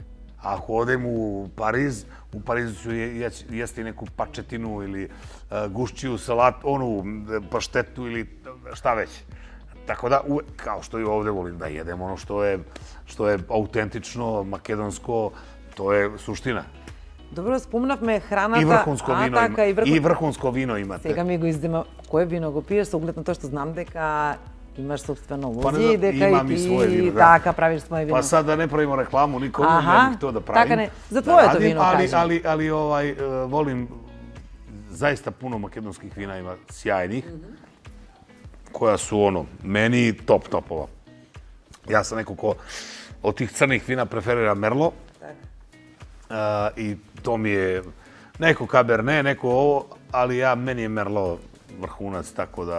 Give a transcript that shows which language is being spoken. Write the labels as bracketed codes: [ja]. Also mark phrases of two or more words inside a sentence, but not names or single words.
[sr] Ako odem u Parizu ću jesti neku pačetinu ili gušćiju salatu, onu paštetu ili šta već. Tako da, kao što i ovde volim da jedem ono što je autentično, makedonsko, to je suština. Dobro, [mk] спомнавме храната. И врхунско вино има. И врхунско вино имате. Сега ми го издема. Кое вино го пиеш, со оглед на тоа што знам дека имаш собствено лози и дека и ти така правиш своje вино. Па [sr] sad da ne pravimo reklamu nikому, ja bih to da pravim. [mk] Така не, за твоето вино кажем. [sr] Ali volim zaista puno makedonskih vina ima sjajnih, koja su meni topova. Ja sam neko ko od tih crnih vina preferira Merlot. I to mi je neko Cabernet, neko ovo, ali meni je Merlot vrhunac, tako da...